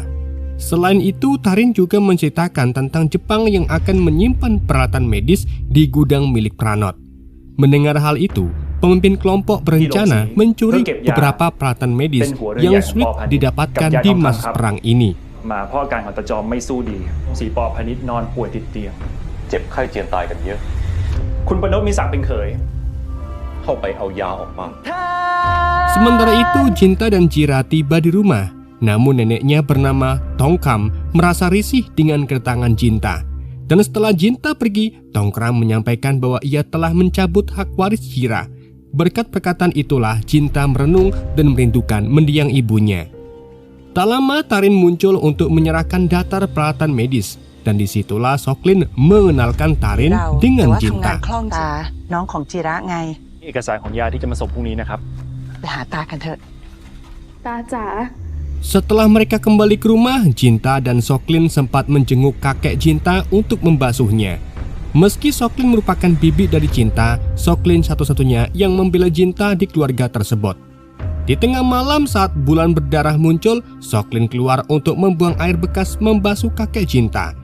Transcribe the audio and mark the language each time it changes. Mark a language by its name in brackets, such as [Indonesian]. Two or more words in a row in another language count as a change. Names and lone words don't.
[Indonesian] Selain itu, Tarin juga menceritakan tentang Jepang yang akan menyimpan peralatan medis di gudang milik Pranot. Mendengar hal itu, pemimpin kelompok berencana mencuri beberapa peralatan medis yang sulit didapatkan di masa perang ini. [Thai] มาเพราะอาการของตาจอมไม่สู้ดีสีปอพนิชนอนป่วยติดเตียงเจ็บไข้เจียนตายกันเยอะคุณปนพมีศักดิ์เป็นเขยเข้าไปเอายาออกมา [Indonesian] Sementara itu, Jinta dan Jira tiba di rumah. Namun neneknya bernama Tongkam merasa risih dengan kedatangan Jinta. Dan setelah Jinta pergi, Tongkam menyampaikan bahwa ia telah mencabut hak waris Jira. Berkat perkataan itulah Jinta merenung dan merindukan mendiang ibunya. Tak lama Tarin muncul untuk menyerahkan daftar peralatan medis. Dan disitulah Soklin mengenalkan Tarin dengan Jinta. [Thai] น้องของจิระไง เอกสารของยาที่จะมาส่งพรุ่งนี้นะครับ ไปหาตากันเถอะ ตาจ๋า [Indonesian] Setelah mereka kembali ke rumah, Jinta dan Soklin sempat menjenguk kakek Jinta untuk membasuhnya. Meski Soklin merupakan bibi dari Jinta, Soklin satu-satunya yang membela Jinta di keluarga tersebut. Di tengah malam saat bulan berdarah muncul, Soklin keluar untuk membuang air bekas membasuh kakek Jinta.